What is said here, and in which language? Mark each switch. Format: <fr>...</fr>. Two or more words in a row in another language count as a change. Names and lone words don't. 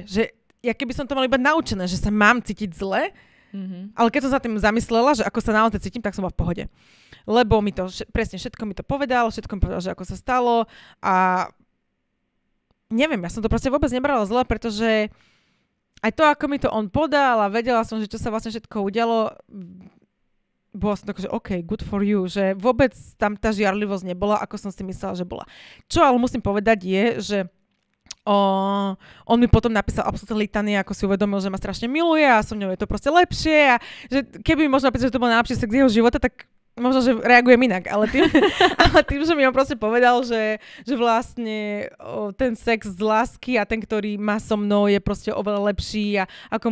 <sk>Že ja keby som to mala iba naučené, že sa mám cítiť zle, ale keď som sa tým zamyslela, že ako sa naozaj cítim, tak som bola v pohode. Lebo mi to, presne všetko mi to povedal, všetko mi povedal, že ako sa stalo a neviem, ja som to proste vôbec nebrala zle, pretože aj to, ako mi to on podal a vedela som, že čo sa vlastne všetko udialo, bola som tak, že</sk> <en>OK, good for you,</en> <sk>že vôbec tam tá žiarlivosť nebola, ako som si myslela, že bola. Čo ale musím povedať je, že on mi potom napísal absolútne litany, ako si uvedomil, že ma strašne miluje a so mňou je to proste lepšie a že keby mi možno napísal, že to bol najlepší sex jeho života, tak možno, že reagujem inak, ale tým, že mi on proste povedal, že vlastne ten sex z lásky a ten, ktorý má so mnou, je proste oveľa lepší a ako mu</sk>